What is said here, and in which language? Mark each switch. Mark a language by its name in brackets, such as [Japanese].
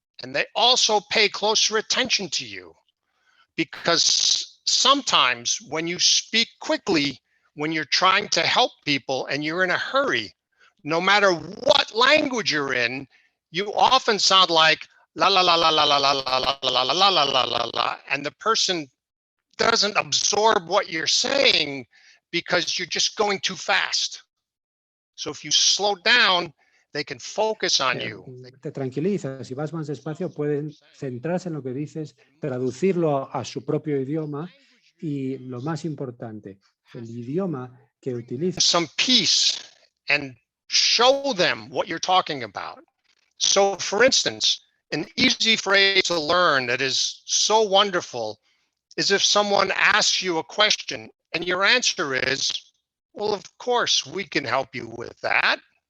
[English] And they also pay closer attention to you, because sometimes when you speak quickly, when you're trying to help people and you're in a hurry, no matter what language you're in, you often sound like la la la la la la la la la la la la la la la, and the person doesn't absorb what you're saying because you're just going too fast. So if you slow down, they can focus on you. [Spanish] Te tranquilizas, si vas más despacio pueden centrarse en lo que dices, traducirlo a su propio idioma y lo más importante, el idioma que utilizas. [English] Some peace and show them what you're talking about. So for instance, an easy phrase to learn that is so wonderful is if someone asks you a question and your answer is, well, of course, we can help you with that.